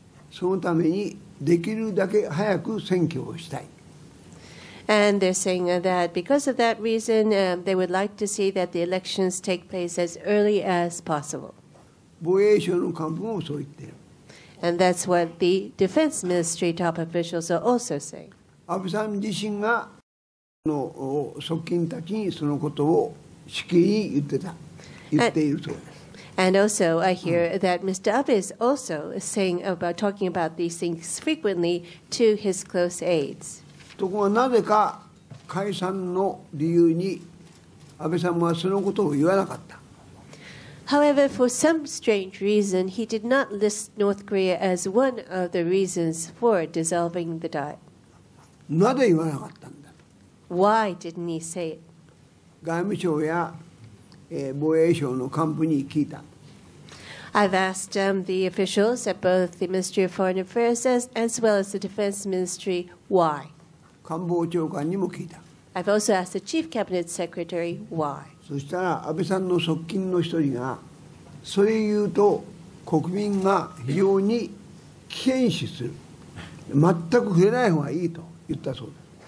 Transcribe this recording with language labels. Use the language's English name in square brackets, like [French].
[Japanese] そのためにできるだけ早く選挙をしたい。 [English] And they're saying that because of that reason, they would like to see that the elections take place as early as possible. [Japanese] 防衛省の幹部もそう言っている。 [English] And that's what the Defense Ministry top officials are also saying. [Japanese] 安倍さん自身がの側近たちにそのことをしきりに言っているそうです。 [English] And also, I hear that Mr. Abe is also talking about these things frequently to his close aides. [Japanese] ところがなぜか解散の理由に安倍さんはそのことを言わなかった。 [English] However, for some strange reason, he did not list North Korea as one of the reasons for dissolving the Diet. [Japanese] なぜ言わなかったんだ。 [English] Why didn't he say it? [Japanese] 外務省や防衛省の幹部に聞いた。 [English] I've asked the officials at both the Ministry of Foreign Affairs as well as the Defense Ministry why. [Japanese] 官房長官にも聞いた。 [English] I've also asked the Chief Cabinet Secretary why. [Japanese] そしたら安倍さんの側近の一人が、それ言うと国民が非常に危険視する。全く触れない方がいいと言ったそうです。